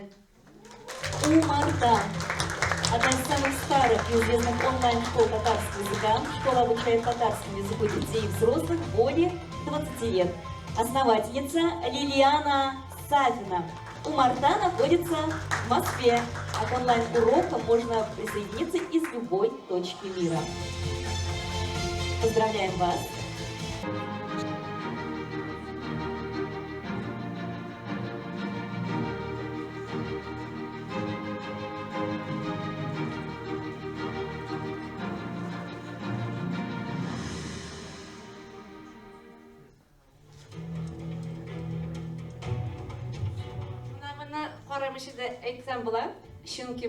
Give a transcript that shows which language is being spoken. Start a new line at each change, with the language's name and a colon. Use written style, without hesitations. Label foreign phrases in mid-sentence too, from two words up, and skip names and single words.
Russian: Умарта. Одна из самых старых и известных онлайн-школ татарского языка. Школа обучает татарскому языку детей и взрослых более 20 лет. Основательница Лилиана Сафина. Умарта находится в Москве. А к онлайн-урокам можно присоединиться из любой точки мира. Поздравляем вас!
Tatar: Карамышы да әйтсәм була, чөнки